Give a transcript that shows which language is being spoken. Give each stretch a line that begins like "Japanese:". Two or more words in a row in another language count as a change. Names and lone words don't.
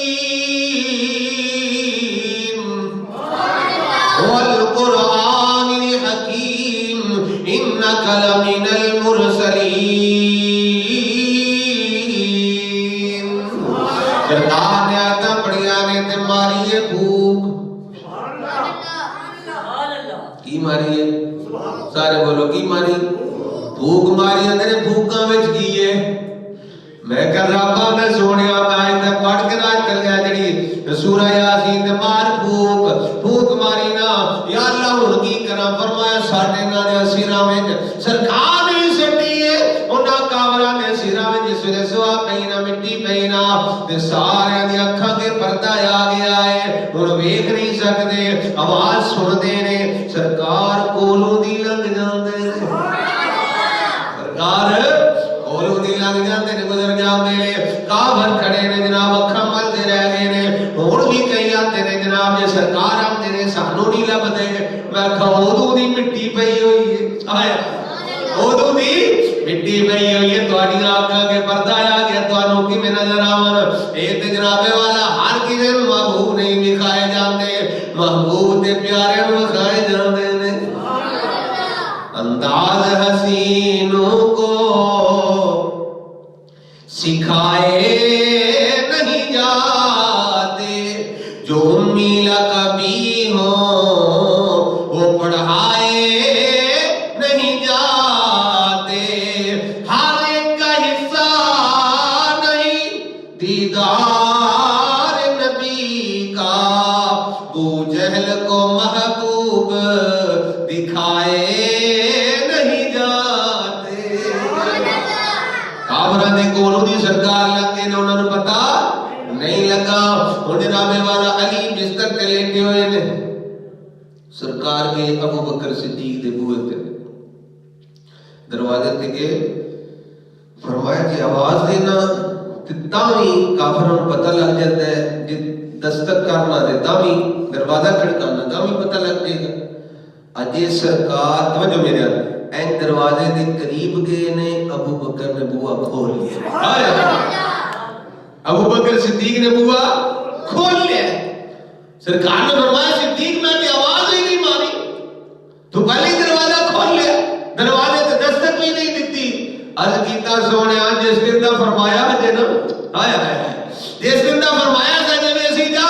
Arabic: والقرآن الحکیم انک لمن المرسلین
Punjabi: سرکار نے آیتاں پڑھیاں نے تے ماری ہے بھوک کی ماری ہے سارے بولو کی ماری بھوک ماری اندر بھوکاں وچ کی ہے میں کہہ ربا میں سونیا میں تے پڑھ کے نہ چل گیا جڑی سورہ یاسین تے مار بھوک ماری نا یا اللہ ہن کی کراں فرمایا ساڈے نال دے سراں وچ سرکار نے سٹی ہے انہاں کافراں دے سراں وچ جس ویلے سوا پئی نا مٹی پئی نا تے سارے دی اکھاں تے پردہ آ گیا ہے ہن ویکھ نہیں سکدے آواز سن دے نے سرکار کولوں دی لنگ جاندے نے سرکار کولوں دی لنگ جاندے نے گزر جاندے نے کافر کھڑے نے جناب اکھاں ملدے رہ گئے نے ہن بھی کئی آندے نے جناب جے سرکار آندے نے سانو نہیں لبدے میں کہا اودوں دی مٹی پئی ہوئی ہے آیا اودوں دی مٹی پئی ہوئی ہے تواڈی آنکھاں کے پردہ آ گیا تانوں کیویں نظر آون اے تے جناب والا ہر کسے نوں محبوب نہیں وکھائے جاندے محبوب تے پیارے نوں وکھائے جاندے نے
Urdu: انداز حسینوں کو سکھائے نہیں جاتے جو میلا کبھی ہو وہ پڑھائے نہیں جاتے ہر ایک کا حصہ نہیں دیدار نبی کا ابو جہل کو محبوب دکھائے نہیں جاتے
Punjabi: کافراں دے کولوں دی سرکار لگے نے انہاں نوں پتہ نہیں لگا ہن جناب والا علی بستر تے لیٹے ہوئے نے سرکار کے ابو بکر صدیق دے بوئے تے دروازے تے گئے فرمایا کہ آواز دینا تے تاویں کافراں نوں پتہ لگ جاتا ہے جے دستک کرنا تے تاویں دروازہ کھڑکانا تاویں پتہ لگ جائے گا اجے سرکار توجہ میرے این دروازے دے قریب گئے نے ابو بکر نے بوا کھول لیا ابو بکر صدیق نے بوا کھول لیا سرکار نے فرمایا صدیق میں تے آواز ہی نہیں ماری تو پہلے دروازہ کھول لیا دروازے تے دستک بھی نہیں دتی عرض کیتا سونیا جس دن دا فرمایا ہے نا آیا جس دن دا فرمایا